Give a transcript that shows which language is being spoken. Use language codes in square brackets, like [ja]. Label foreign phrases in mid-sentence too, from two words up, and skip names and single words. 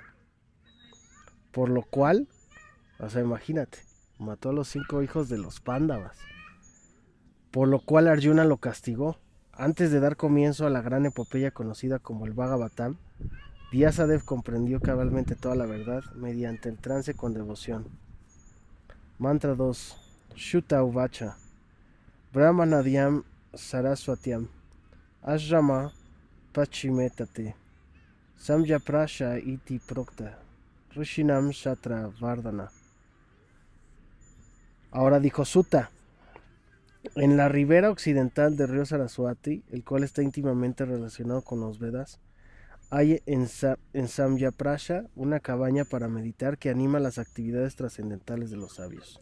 [es] Por lo cual, o sea, imagínate, mató a los 5 hijos de los Pándavas. Por lo cual Arjuna lo castigó. Antes de dar comienzo a la gran epopeya conocida como el Bhagavatam, Vyasadeva comprendió cabalmente toda la verdad mediante el trance con devoción. Mantra 2. [sa] Shuta Uvacha Brahmanadiam Saraswatyam Ashrama Pachimetate Samyaprasha iti prokta Rishinam Shatra Vardhana. [es] Ahora dijo Sutta: en la ribera occidental del río Saraswati, el cual está íntimamente relacionado con los Vedas, hay en Samyaprasha una cabaña para meditar que anima las actividades trascendentales de los sabios.